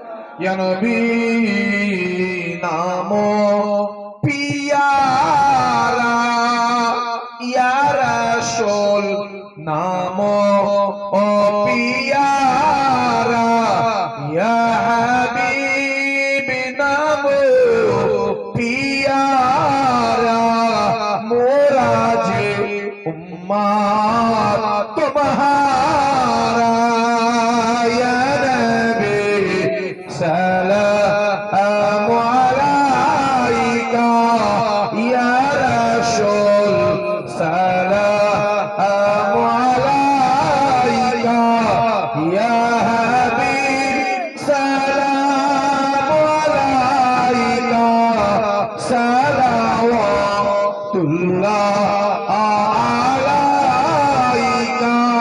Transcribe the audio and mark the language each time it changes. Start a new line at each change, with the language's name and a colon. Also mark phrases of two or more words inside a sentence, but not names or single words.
Arabic: يا نبي
Hindi: नामो पियारा
Arabic: يا رسول
Hindi: नामो ओ पियारा
Arabic: يا حبيب
Hindi: नामो पियारा मोरा जे उम्मत तुम्हारा या नबी
Arabic: سلام عليك يا رسول سلام عليك يا حبيب سلام عليك صلوات الله عليك